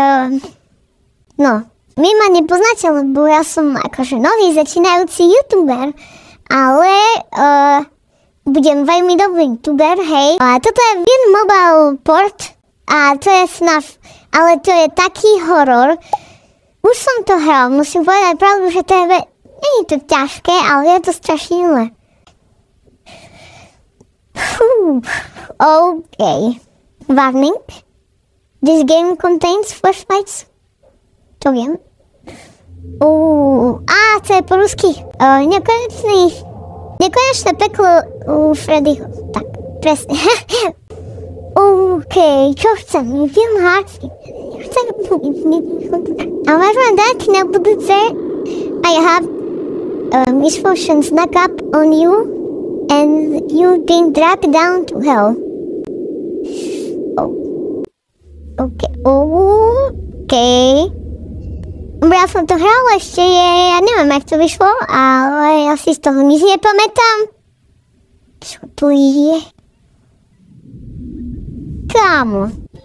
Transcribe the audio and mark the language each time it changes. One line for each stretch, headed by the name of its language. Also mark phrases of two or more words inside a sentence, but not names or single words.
Slovak: vy ma nepoznáte, lebo ja som akože nový začínajúci youtuber, ale budem veľmi dobrý youtuber, hej. A toto je Win Mobile Port a to je FNAF, ale to je taký horor. Už som to hral, musím povedať pravdu, že to je nie je to ťažké, ale je to strašne milé.
English: Okay. Warning. This game contains flashlights.
Slovak: To viem. To je po rusky. Nekonečné peklo u Freddyho. Tak, presne. OK, čo chcem? Film Hearts. Chcem... A môžem dať na budúce.
English: I have misfortune snuck up on you and you've been dropped down to hell. OK.
Slovak: Ja som to hral ešte, ja neviem, jak to vyšlo, ale ja si z toho nic nepamätám. Čo tu je? Kámo.